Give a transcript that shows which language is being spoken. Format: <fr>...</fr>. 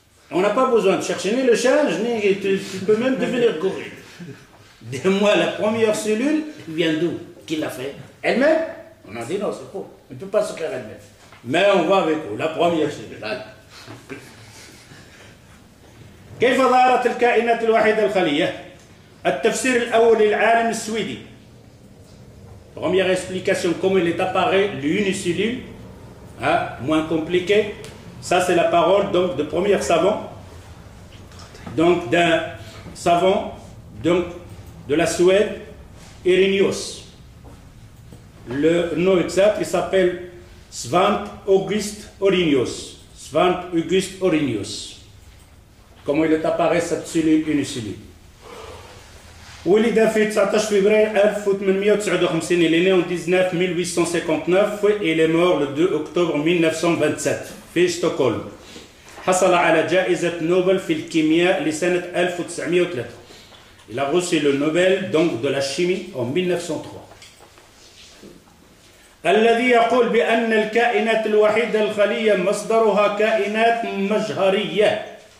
<fr>On n'a pas besoin de chercher ni le singe, ni tu peux même devenir gorille. Dis-moi, la première cellule vient d'où? Qui l'a fait? Elle-même? On a dit non, c'est faux. Elle ne peut pas se faire elle-même. Mais on va avec vous. La première cellule.</fr> <ar>كيف ظهرت الكائنات الوحيدة الخلية؟ التفسير الأول للعالم السويدي.</ar> <fr>Première explication, comment il est apparu l'unicellule, hein, moins compliqué. Ça, c'est la parole donc de premier savant, donc d'un savant donc de la Suède, Arrhenius. Le nom exact, il s'appelle Svante August Arrhenius. Svante August Arrhenius. Comment il est apparu cette cellule unicellule?</fr> <ar>ولد في 19 فبراير 1859.</ar> <fr>Il est né en 1859 et il est mort le 2 octobre 1927</fr> <ar>في ستوكهولم. حصل على جائزة نوبل في الكيمياء لسنة 1903.</ar> <fr>Il a reçu le Nobel donc de la chimie en 1903.</fr> <ar>الذي يقول بأن الكائنات الوحيدة الخلية مصدرها كائنات مجهرية.</ar>